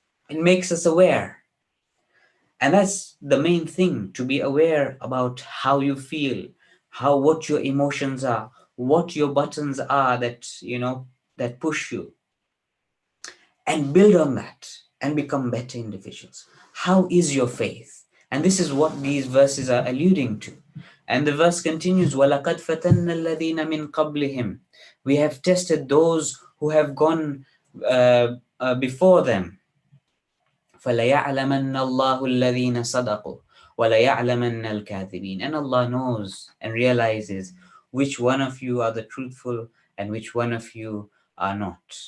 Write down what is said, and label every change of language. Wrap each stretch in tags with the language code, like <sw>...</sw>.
<en>It makes us aware. And that's the main thing, to be aware about how you feel, what your emotions are, what your buttons are that push you, and build on that and become better individuals. How is your faith? And this is what these verses are alluding to. And the verse continues,</en> <ar>وَلَقَدْ فَتَنَّ الَّذِينَ مِنْ قَبْلِهِمْ.</ar> <en>We have tested those who have gone before them.</en> <ar>فَلَيَعْلَمَنَّ اللَّهُ الَّذِينَ صَدَقُوا وَلَيَعْلَمَنَّ الْكَاذِبِينَ.</ar> <en>And Allah knows and realizes which one of you are the truthful and which one of you are not.</en>